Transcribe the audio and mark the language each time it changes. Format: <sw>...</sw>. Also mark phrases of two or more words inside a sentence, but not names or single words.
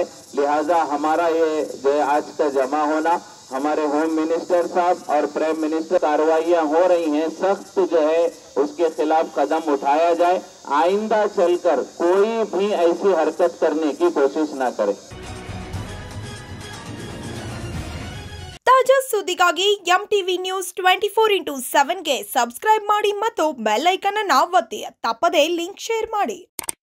<hi>लिहाजा हमारा ये जो है आज का जमा होना, हमारे</hi> <en>home minister</en> <hi>साहब और</hi> <en>prime minister</en> <hi>कार्रवाइयां हो रही हैं, सख्त जो है उसके खिलाफ कदम उठाया जाए. आइंदा चलकर कोई भी ऐसी हरकत करने की कोशिश न करे.</hi> <kn>ತಾಜಾ ಸುದ್ದಿಗಾಗಿ MTV ನ್ಯೂಸ್ 24x7 ಗೆ ಸಬ್ಸ್ಕ್ರೈಬ್ ಮಾಡಿ ಮತ್ತು</kn> <en>bell icon</en> <kn>ಅನ್ನು ಒತ್ತಿ. ತಪ್ಪದೇ</kn> <en>link share</en> <kn>ಮಾಡಿ.</kn>